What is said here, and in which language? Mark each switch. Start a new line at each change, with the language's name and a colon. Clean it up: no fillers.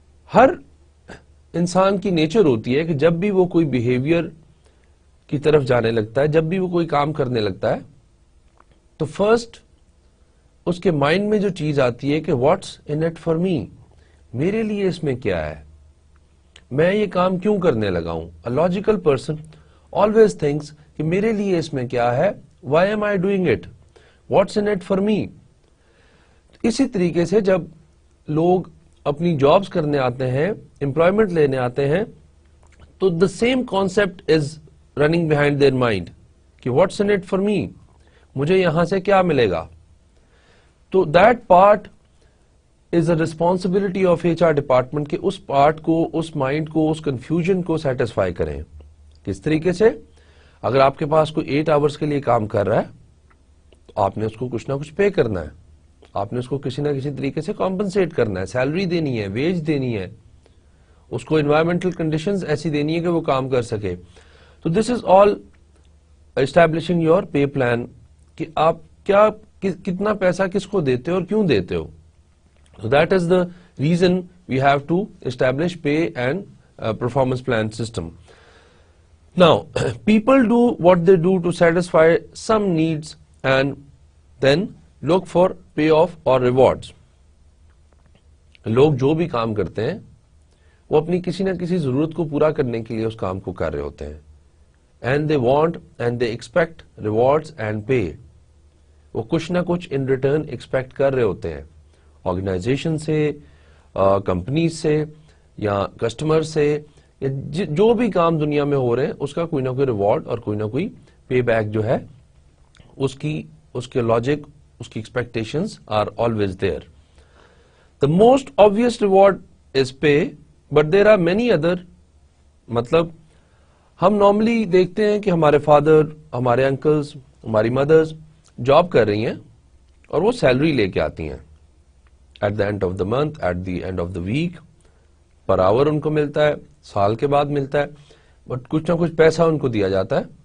Urdu: ہر انسان کی نیچر ہوتی ہے کہ جب بھی وہ کوئی بیہیویئر کی طرف جانے لگتا ہے, جب بھی وہ کوئی کام کرنے لگتا ہے, تو فرسٹ اس کے مائنڈ میں جو چیز آتی ہے کہ
English: what's in it for me,
Urdu: میرے لیے اس میں کیا ہے, میں یہ کام کیوں کرنے لگا ہوں.
English: A logical person always thinks
Urdu: کہ میرے لیے اس میں کیا ہے,
English: why am I doing it, what's in it for me.
Urdu: اسی طریقے سے جب لوگ اپنی جابز کرنے آتے ہیں, امپلائمنٹ لینے آتے ہیں, تو
English: the same concept is running behind their mind
Urdu: کہ
English: what's in it for me,
Urdu: مجھے یہاں سے کیا ملے گا. تو
English: that part is a responsibility of HR department
Urdu: کہ اس پارٹ کو, اس مائنڈ کو, اس کنفیوژن کو سیٹسفائی کریں. کس طریقے سے, اگر آپ کے پاس کوئی 8 آورز کے لیے کام کر رہا ہے تو آپ نے اس کو کچھ نہ کچھ پے کرنا ہے, آپ نے اس کو کسی نہ کسی طریقے سے کمپنسیٹ کرنا ہے, سیلری دینی ہے, ویج دینی ہے, اس کو انوائرمنٹل کنڈیشنز ایسی دینی ہے کہ وہ کام کر سکے. تو
English: this is all establishing your pay plan,
Urdu: کہ آپ کیا کتنا پیسہ کس کو دیتے ہو اور کیوں دیتے ہو.
English: So that is the reason we have to establish pay and performance plan system. Now, people do what they do to satisfy some needs and then look for payoff or rewards.
Urdu: لوگ جو بھی کام کرتے ہیں وہ اپنی کسی نہ کسی ضرورت کو پورا کرنے کے لیے اس کام کو کر رہے ہوتے ہیں.
English: And they want and they expect rewards and pay.
Urdu: وہ کچھ نہ کچھ in return expect کر رہے ہوتے ہیں, آرگنائزیشن سے, کمپنیز سے, یا کسٹمر سے, یا جو بھی کام دنیا میں ہو رہے ہیں اس کا کوئی نہ کوئی ریوارڈ اور کوئی نہ کوئی پے بیک جو ہے, اس کے لاجک, اس کی expectations
English: Are always there. The most obvious reward is pay, but there are many other.
Urdu: مطلب ہم نارملی دیکھتے ہیں کہ ہمارے فادر, ہمارے انکلز, ہماری مدرز جاب کر رہی ہیں اور وہ سیلری لے کے آتی ہیں.
English: at the end of the month, at the end of the week,
Urdu: پر آور ان کو ملتا ہے, سال کے بعد ملتا ہے, بٹ کچھ نہ کچھ پیسہ ان کو دیا جاتا ہے.